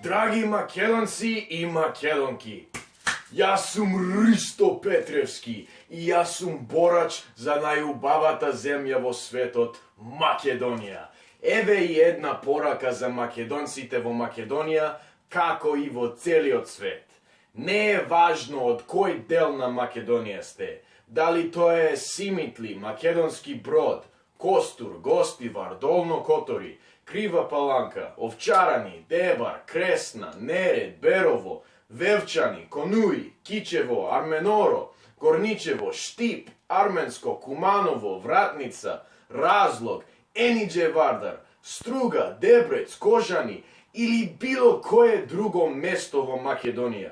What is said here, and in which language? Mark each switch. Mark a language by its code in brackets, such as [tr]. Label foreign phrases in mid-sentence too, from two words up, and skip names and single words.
[mk] Dragi Makedonci i Makedonki, ja sum Risto Petrevski i ja sum borač za najubavata zemlja vo sветот, Македонија. Еве и една порака за македонците во Македонија, како и во целиот свет. Не е важно од кој дел на Македонија сте, дали тоа е Симитли, Македонски Брод, Костур, Гостивар, Долно Котори, Крива Паланка, Овчарани, Дебар, Кресна, Неред, Берово, Вевчани, Конуи, Кичево, Арменоро, Горничево, Штип, Арменско, Куманово, Вратница, Разлог, Енидже Вардар, Струга, Дебрец, Кожани или било кое друго место во Македонија.